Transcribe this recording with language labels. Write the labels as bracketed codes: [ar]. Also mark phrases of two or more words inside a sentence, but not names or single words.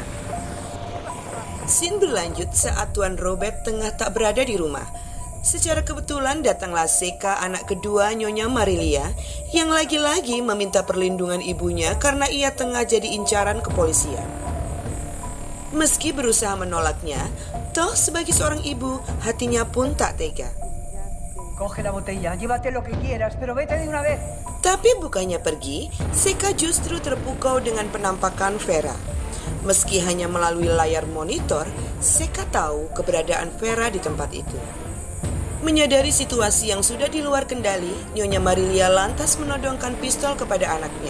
[id] Scene berlanjut saat Tuan Robert tengah tak berada di rumah. Secara kebetulan datanglah Zeka, anak kedua Nyonya Marilia, yang lagi-lagi meminta perlindungan ibunya karena ia tengah jadi incaran kepolisian. Meski berusaha menolaknya, toh sebagai seorang ibu, hatinya pun tak tega. [es] Coge la botella, llévate lo que quieras, pero vete de una vez. [id] Tapi bukannya pergi, Seka justru terpukau dengan penampakan Vera. Meski hanya melalui layar monitor, Seka tahu keberadaan Vera di tempat itu. Menyadari situasi yang sudah di luar kendali, Nyonya Marilia lantas menodongkan pistol kepada anaknya.